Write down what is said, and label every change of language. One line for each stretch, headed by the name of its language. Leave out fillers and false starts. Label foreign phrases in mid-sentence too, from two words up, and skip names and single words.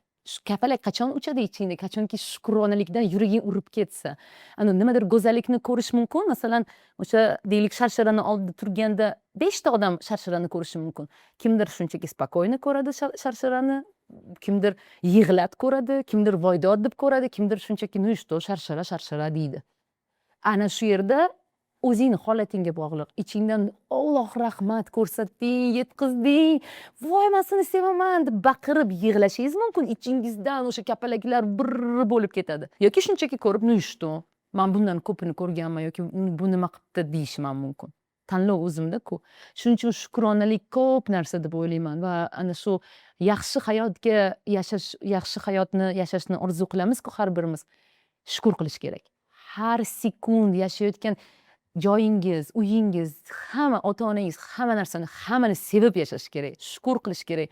Uzbek: Kapalak qachon uchadi ichingda, qachonki shukronalikdan yuraging urib ketsa. Nimadir go'zallikni ko'rish mumkin. Masalan, o'sha deylik sharsharani oldida turganda 5 ta odam sharsharani ko'rishi mumkin. Kimdir shunchaki spokойно ko'radi sharsharani, kimdir yig'lab ko'radi, kimdir voydod deb ko'radi, kimdir shunchaki
Russian: ну что,
Uzbek: sharshara deydi. Ana shu yerda o'zingni holatingga bog'liq. Ichingdan Alloh rahmat ko'rsatding, yetqizding, voy men seni sevaman deb baqirib yig'lashingiz mumkin. Ichingizdan o'sha kapalaklar bir bo'lib ketadi. Yoki shunchaki ko'rib,
Russian: ну что,
Uzbek: men bundan ko'pini ko'rganman yoki bu nima qilibdi deyishim mumkin. Tanlov o'zimda-ku. Shuning uchun shukronalik ko'p narsa deb o'ylayman va ana shu yaxshi hayotni yashashni orzu qilamiz-ku har birimiz. Shukur qilish kerak. Har sekund yashayotgan joyingiz, uyingiz, hamma ota-onangiz, hamma narsani, hammani sevib yashash kerak, shukur qilish kerak.